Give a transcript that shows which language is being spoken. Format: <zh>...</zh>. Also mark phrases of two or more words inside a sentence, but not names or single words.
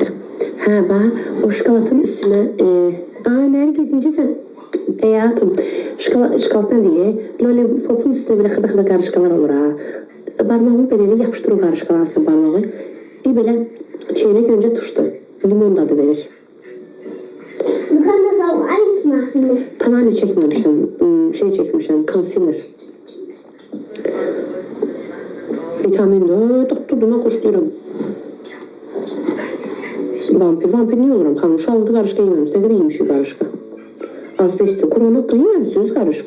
<az>Hə, bax, o şokolatın üstünə... Nərgiz, necəsən? Həyatım, şokolatdan deyək, lollipopun üstünə belə xırda-xırda qarışqalar olur, ha. Barmağımı belə yapışdır o qarışqalar arasına barmağı. Belə çeyrək öncə tuşdu. Limon dadı verir.</az> <de>Du kannst das auf Eis machen.</de> <az>Panali çəkməmişəm, şey çəkmişəm, concealer. Vitaminli, dadlıdığına xoşlayıram. Vampir niyə oluram? Xanım, uşaqlıqda qarışqa yeməmişsiniz, nə qədər yemişik qarışqa? Az besdir, Quranlıqda yeməmişsiniz qarışqa.</az>